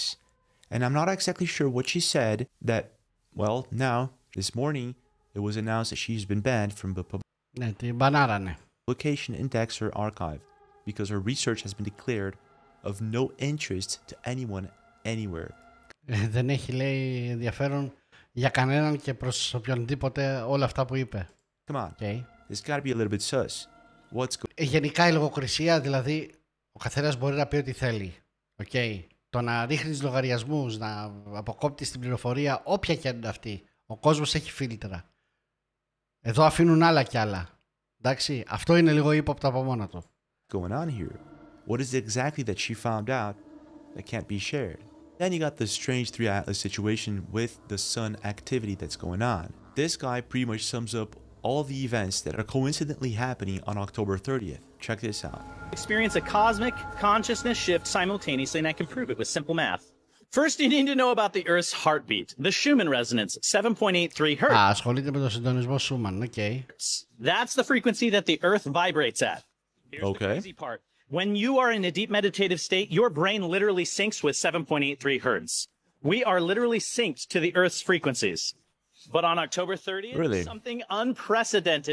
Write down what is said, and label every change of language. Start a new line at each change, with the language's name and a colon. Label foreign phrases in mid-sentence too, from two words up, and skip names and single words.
English: And I'm not exactly sure what she said that, well, now, this morning, it was announced that she's been banned from the publication index or archive because her research has been declared of no interest to anyone anywhere.
Greek: Δεν έχει, λέει, ενδιαφέρον για κανέναν και προς οποιονδήποτε όλα αυτά που είπε.
English: Come on, there's got to be a little bit sus.
Greek: Γενικά η λογοκρισία, δηλαδή, ο καθένας μπορεί να πει ό,τι θέλει. Το να ρίχνεις λογαριασμούς, να αποκόπτεις την πληροφορία, όποια και είναι αυτή. Ο κόσμος έχει φίλτρα. Εδώ αφήνουν άλλα κι άλλα. Εντάξει, αυτό είναι λίγο ύποπτο από μόνο του.
English: Going on here? What is it exactly that she found out that can't be shared? Then you got the strange 3i Atlas situation with the sun activity that's going on. This guy pretty much sums up all the events that are coincidentally happening on October 30th. Check this out. Experience a cosmic consciousness shift simultaneously, and I can prove it with simple math. First, you need to know about the Earth's heartbeat, the Schumann resonance, 7.83 hertz.
Greek: Ασχολείται με το συντονισμό Schumann,
English: That's the frequency that the Earth vibrates at. Here's the crazy part. When you are in a deep meditative state, your brain literally syncs with 7.83 hertz. We are literally synced to the Earth's frequencies. But on October 30th, something unprecedented.